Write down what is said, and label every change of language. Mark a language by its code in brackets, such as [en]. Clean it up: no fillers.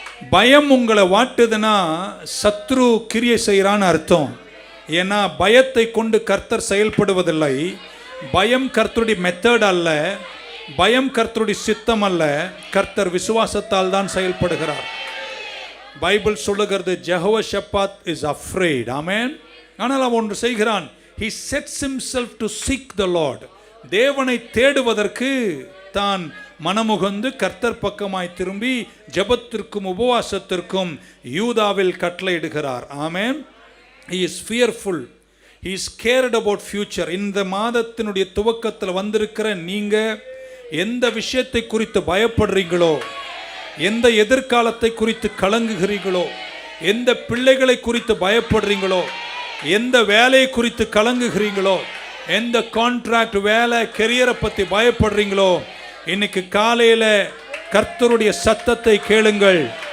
[ta] பயம் உங்களை வாட்டுதுன்னா சத்ரு கிரியை செய்கிறான்னு அர்த்தம். ஏன்னா பயத்தை கொண்டு கர்த்தர் செயல்படுவதில்லை. பயம் கர்த்தருடைய மெத்தட் அல்ல, பயம் கர்த்தருடைய சித்தம் அல்ல. கர்த்தர் விசுவாசத்தால் தான் செயல்படுகிறார். பைபிள் சொல்லுகிறது, ஜெகோஷாபாத் [en] Is afraid. [ta] ஆமென். ஆனால் அவன் ஒன்று செய்கிறான், [en] he sets himself to seek the Lord. [ta] தேவனை தேடுவதற்கு தான் மனமுகந்து கர்த்தர் பக்கமாய் திரும்பி ஜெபத்திற்கும் உபவாசத்திற்கும் யூதாவில் கட்டளையிடுகிறார். ஆமென். [en] he is fearful, he is scared about future. [ta] இந்த மாதத்தினுடைய துவக்கத்தில் வந்திருக்கிற நீங்க எந்த விஷயத்தை குறித்து பயப்படுறீங்களோ, எந்த எதிர்காலத்தை குறித்து கலங்குகிறீங்களோ, எந்த பிள்ளைகளை குறித்து பயப்படுறீங்களோ, எந்த வேலையை குறித்து கலங்குகிறீங்களோ, எந்த கான்ட்ராக்ட் வேலை கெரியரை பற்றி பயப்படுறீங்களோ, இன்னைக்கு காலையில் கர்த்தருடைய சத்தத்தை கேளுங்கள்.